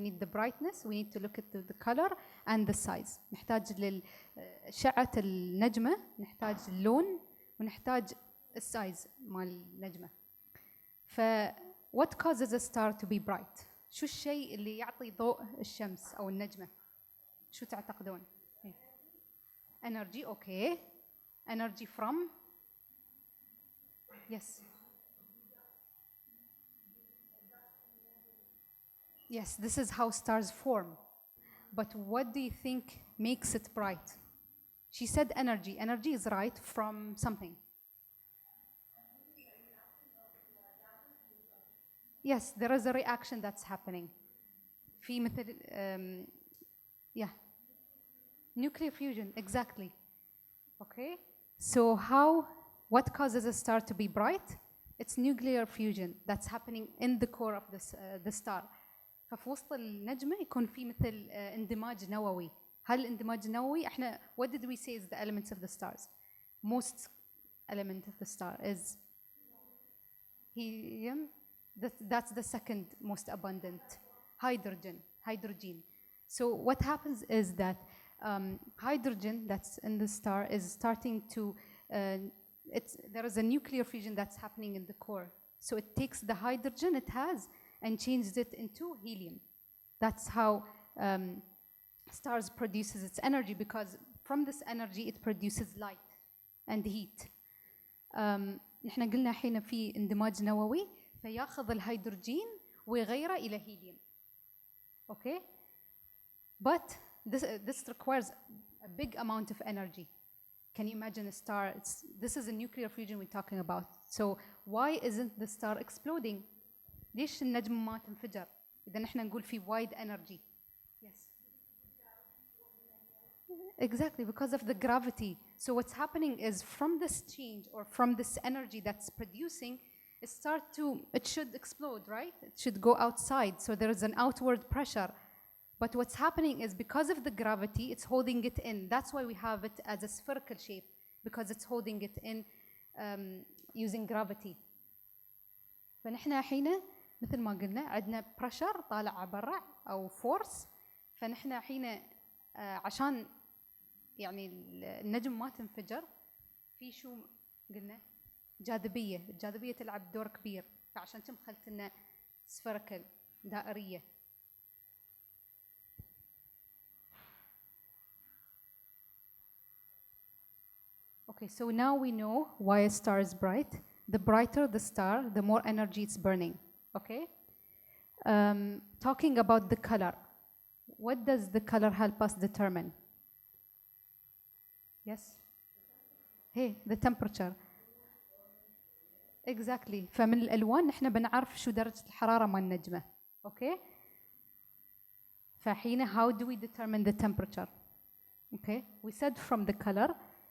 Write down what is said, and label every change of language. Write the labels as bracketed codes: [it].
[en] We need the brightness, we need to look at the color and the size. [ar] نحتاج لشعة النجمة، نحتاج اللون، ونحتاج السايز مال النجمة. [en] what causes a star to be bright؟ [ar] شو الشيء اللي يعطي ضوء الشمس أو النجمة؟ شو تعتقدون؟ [en] Energy, okay. Energy from? Yes. Yes, this is how stars form. But what do you think makes it bright? She said energy. Energy is right from something. Yes, there is a reaction that's happening. [ar] في مثل yeah. [en] Nuclear fusion, exactly. Okay. So what causes a star to be bright? It's nuclear fusion that's happening in the core of the star. [ar] ففي وسط النجمة يكون في مثل اندماج نووي. هل الاندماج النووي احنا [en] what did we say is the elements of the stars? Most element of the star is helium. That's the second most abundant. Hydrogen. So what happens is that hydrogen that's in the star is starting to there is a nuclear fusion that's happening in the core. So it takes the hydrogen it has and changes it into helium. That's how stars produces its energy, because from this energy it produces light and heat. [ar] نحن قلنا حين في اندماج نووي فياخذ الهيدروجين ويغيره إلى هيليوم. [en] Okay? But this requires a big amount of energy. Can you imagine a star? This is a nuclear fusion we're talking about. So why isn't the star exploding? [ar] ليش النجم ما تنفجر؟ إذا نحن نقول في [en] wide energy. Yes. Exactly, because of the gravity. So what's happening is from this change or from this energy that's producing, it should explode, right? It should go outside. So there is an outward pressure. But what's happening is because of the gravity, it's holding it in. That's why we have it as a spherical shape, because it's holding it in using gravity. [ar] فنحن حين مثل ما قلنا عندنا pressure طالع برا أو force. فنحن حين عشان يعني النجم ما تنفجر في شو قلنا الجاذبية تلعب دور كبير. فعشان كم خلت لنا spherical دائرية. [en] Okay, so now we know why a star is bright. The brighter the star, the more energy it's burning. Okay? Talking about the color. What does the color help us determine? Yes? Hey, the temperature. Exactly. [ar] فمن الألوان نحن بنعرف شو درجة الحرارة مال النجمة. [en] Okay? فحين how do we determine the temperature? Okay? We said from the color.